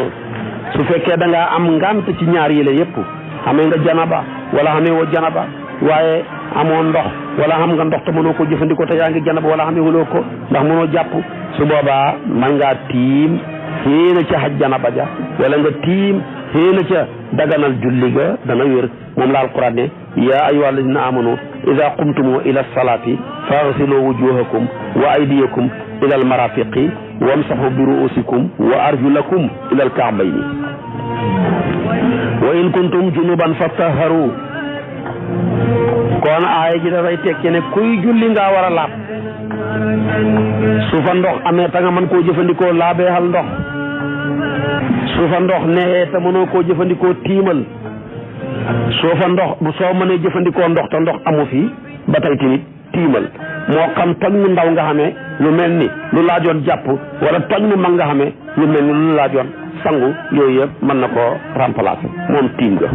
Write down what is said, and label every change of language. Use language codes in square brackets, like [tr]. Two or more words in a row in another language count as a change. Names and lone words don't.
[wo] su fekkee da ngaa am ngant ci ñaar yi la yépp xamee nga janaba wala xamee woo janaba waaye amoo ndox wala xam nga ndox te mënoo ko jëfandikoo te yaa ngi janaba wala xamee wuloo ko ndax mënoo jàpp su boobaa man ngaa tiim xéena ca xaj janaba ja wala nga tiim xéena ca daganal julli ga dana wér moom la alquran ne [ar] يا أيها الذين آمنوا إذا قمتم إلى الصلاة فاغسلوا وجوهكم وأيديكم إلى المرافق وامسحوا برءوسكم وأرجلكم إلى الكعبين وإن كنتم جنبا فاطهروا [wo] kon aaya ji dafay tekki ne kuy julli nga war a laab su fa ndox amee ta nga mën koo jëfandikoo laabeexal ndox su fa ndox neexee te mënoo koo jëfandikoo tiimal soo mënee jëfandikoo ndox te ndox amu fi ba tey tamit tiimal moo xam toj mu ndaw nga xamee lu mel ni lu laajoon jàpp wala toj mu mag nga xamee lu mel ni lu laajoon sangu yooyu yëpp mën na koo remplacer moom tiim ga.